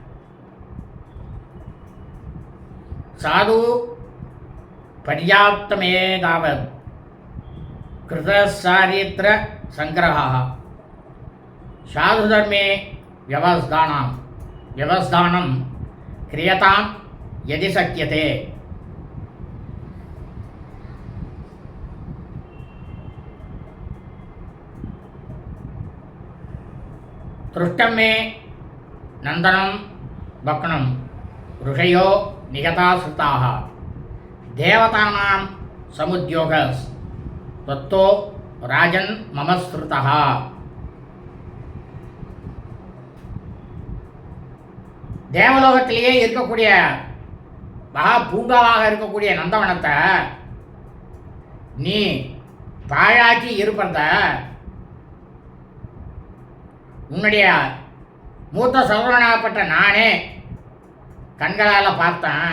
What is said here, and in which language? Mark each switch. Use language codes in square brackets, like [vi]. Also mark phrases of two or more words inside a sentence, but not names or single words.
[sa] साधु पर्याप्तमे तावत् कृतचारित्र संग्रहा साधु धर्मे व्यवस्थानं क्रियतां यदि शक्यते. दृष्टं मे नन्दनं भग्नम् ऋषयो निगता श्रुताः देवतानां समुद्योगस् तत्तो राजन् मम श्रुतः. [ta] தேவலோகத்திலேயே இருக்கக்கூடிய மகா பூங்காவாக இருக்கக்கூடிய நந்தவனத்தை நீ பாழாக்கி இருப்பத உன்னுடைய மூத்த சகோதரனாகப்பட்ட நானே கண்களால் பார்த்தேன்.